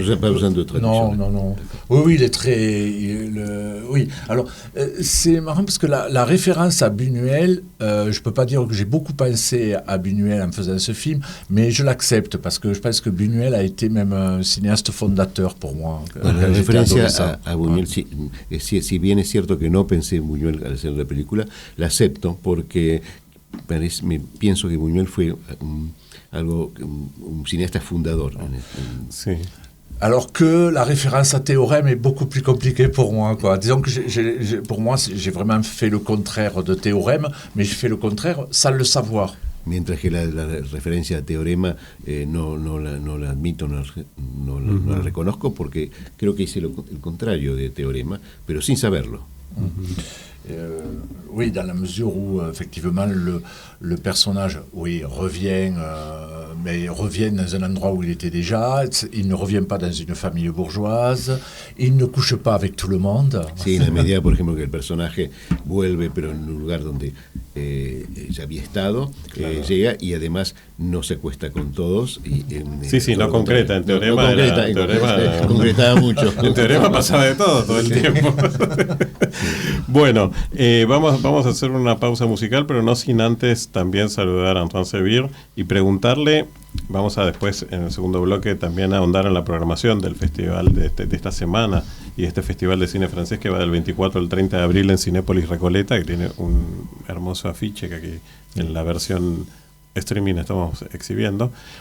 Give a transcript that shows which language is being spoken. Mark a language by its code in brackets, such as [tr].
[fr] Vous n'avez pas besoin de traduction. Non. Oui, il est très. Oui. Alors, c'est marrant parce que la référence à Buñuel, je ne peux pas dire que j'ai beaucoup pensé à Buñuel en faisant ce film, mais je l'accepte parce que je pense que Buñuel a été même un cinéaste fondateur pour moi. [es] Bueno, la referencia a Buñuel, si bien es cierto que no pensé en Buñuel al hacer la película, la acepto porque pienso que Buñuel fue un cinéaste fundador. Sí. [fr] Alors que la référence à Théorème est beaucoup plus compliquée pour moi, quoi. Disons que pour moi, j'ai vraiment fait le contraire de Théorème, mais j'ai fait le contraire sans le savoir. [es] Mientras que la referencia a Teorema no la admito, no la reconozco porque creo que hice el contrario de Teorema, pero sin saberlo. [fr] Oui, dans la mesure où effectivement le personnage, revient, mais revient dans un endroit où il était déjà. Il ne revient pas dans une famille bourgeoise. Il ne couche pas avec tout le monde. [es] Sí, en la medida, por ejemplo, que el personaje vuelve, pero en un lugar donde ya había estado, claro. Llega y además no se acuesta con todos. Sí, no concreta. En Teorema concretaba mucho. En Teorema pasaba de todo el tiempo. Bueno, vamos a hacer una pausa musical, pero no sin antes también saludar a Antoine Sevir y preguntarle, vamos a después en el segundo bloque también ahondar en la programación del festival de esta semana y este festival de cine francés que va del 24 al 30 de abril en Cinépolis Recoleta, que tiene un hermoso afiche que aquí en la versión streaming estamos exhibiendo.